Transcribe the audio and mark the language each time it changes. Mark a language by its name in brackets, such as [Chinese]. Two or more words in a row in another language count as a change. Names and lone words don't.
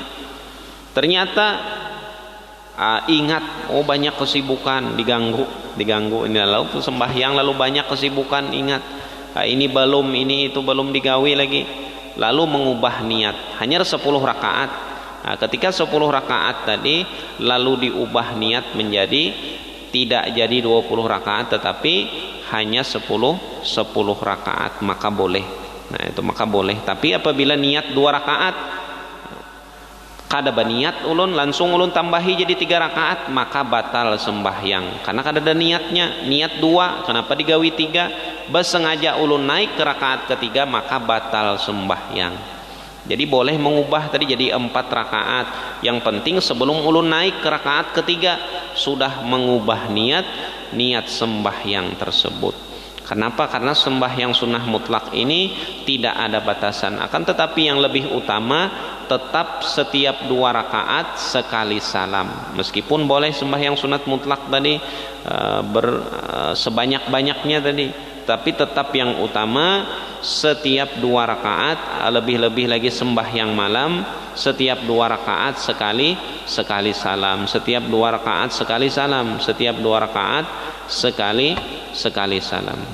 [Indonesian] Ternyata ingat, banyak kesibukan, diganggu ini, lalu sembahyang lalu banyak kesibukan, ingat ini belum, ini itu belum digawe lagi, lalu mengubah niat hanya 10 rakaat. Ketika 10 rakaat tadi lalu diubah niat menjadi tidak jadi 20 rakaat tetapi hanya 10 rakaat, maka boleh. Nah itu maka boleh. Tapi apabila niat 2 rakaat, [Banjar] kada berniat ulun langsung ulun tambahi [Indonesian] jadi 3 rakaat, maka batal sembahyang. Karena [Banjar] kada ada [Indonesian] niatnya, niat 2, kenapa digawi 3? Bersengaja ulun naik ke rakaat ketiga, maka batal sembahyang. Jadi boleh mengubah tadi jadi 4 rakaat. Yang penting sebelum ulun naik ke rakaat ketiga sudah mengubah niat sembahyang tersebut. Kenapa? Karena sembahyang sunnah mutlak ini tidak ada batasan. Akan tetapi yang lebih utama tetap setiap 2 rakaat sekali salam. Meskipun boleh sembahyang sunat mutlak tadi sebanyak-banyaknya tadi, tapi tetap yang utama setiap 2 rakaat, lebih-lebih lagi sembahyang malam, setiap 2 rakaat sekali salam, setiap 2 rakaat sekali salam, setiap 2 rakaat sekali salam.